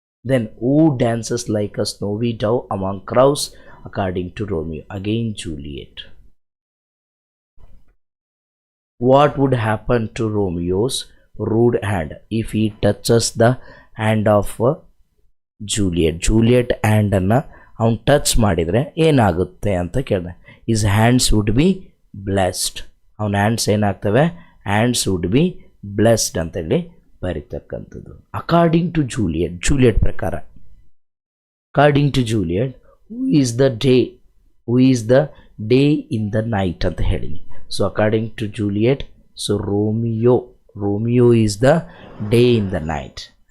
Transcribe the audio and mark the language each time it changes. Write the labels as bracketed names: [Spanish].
[English] Then who dances like a snowy dove among crows according to Romeo. Again, Juliet. What would happen to Romeo's rude hand if he touches the hand of Juliet? [Kannada] Juliet hand ಅನ್ನ ಅವನು touch ಮಾಡಿದರೆ ಏನಾಗುತ್ತೆ ಅಂತ ಕೇಳಿದೆ. [English] His hands would be blessed. [Kannada] ಅವನ hands ಏನಾಗ್ತವೆ? [English] hands would be blessed [Kannada] ಅಂತೇಳಿ ಬರೀತಕ್ಕಂಥದ್ದು. [English] according to Juliet, [Kannada] Juliet ಪ್ರಕಾರ, [English] according to Juliet, who is the day in the night [Kannada] ಅಂತ ಹೇಳಿನಿ. [English] So according to Juliet, so Romeo is the day in the night.